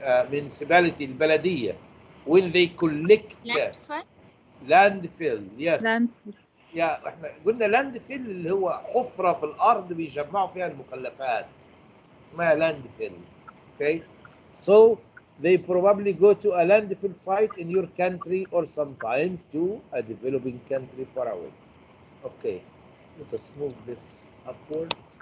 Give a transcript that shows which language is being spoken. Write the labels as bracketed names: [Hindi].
[English] Municipality, البلدية, when they collect landfill. Yes. Landfill. [Arabic] Yeah, احنا قلنا landfill اللي هو حفرة في الأرض بيجمعوا فيها المخلفات. [English] اسمها landfill. Okay. So they probably go to a landfill site in your country, or sometimes to a developing country far away. Okay. Let us move this upward.